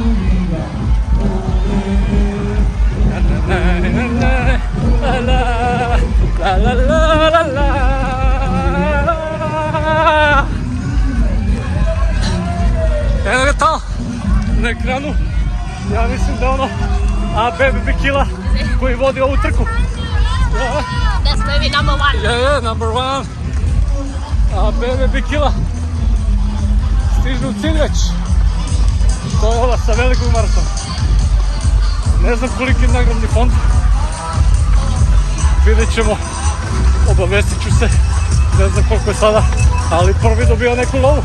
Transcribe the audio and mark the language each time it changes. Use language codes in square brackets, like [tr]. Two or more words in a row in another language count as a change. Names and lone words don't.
[sr] Eno ga tamo, na ekranu, ja mislim da ono Bebe Bikila koji vodi ovu trku. [en] That's maybe number one. Yeah, number one. [sr] Bebe Bikila stižu u cilj već. To je ova sa velikog maratona. Ne znam koliki je nagradni fond. Vidjet ćemo, obavestit ću se. Ne znam koliko je sada, ali prvi dobio neku lovu.